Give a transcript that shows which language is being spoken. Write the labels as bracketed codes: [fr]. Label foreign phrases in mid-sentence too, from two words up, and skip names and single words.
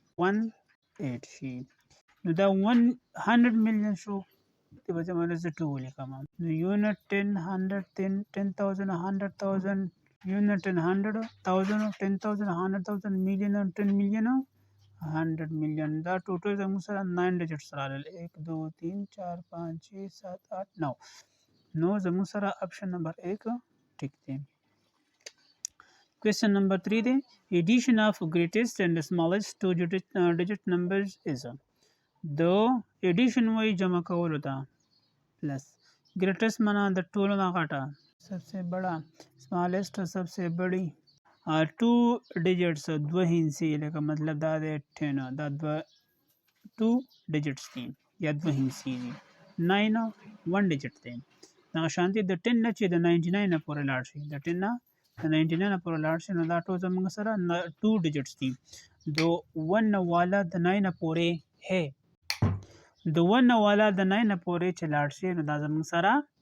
[ps] 18 شي نو دا 100 million شو دې په ځای باندې زه 2 ولیکم نو یونټ 10 100 10 10000 100,000 یونټ 100 1000 10000 100,000 million 10 million 100 million دا ټوټل زموږ سره 9 ډیجټس راغلل 1 2 3 4 5 6 7 8 9 نو زموږ سره [en] option number [ps] 1 ټیک دی [en] Question number [ps] 3 دی [en] addition of greatest and smallest two digit numbers is [ps] د addition وای جمع کولو ته [en] plus greatest [ps] معنا د ټولو نه غټه [ur] سب سے بڑا [ps] smallest [ur] سب سے بڑی [ps] 2 digits دو هندسي لکه مطلب دا د 10 دا 2 digits دي یا دو هندسي دي 9 1 digit دی دا شانتي د 10 نه چې د 99 نه پورې لاړ شي د 10 نه د 99 نه پورې لاړ شي نو دا ټول زموږ سره 2 digits دي دو 1 والا د 9 نه پورې ہے د 1 والا د 9 نه پورې چې لاړ شي نو دا زموږ سره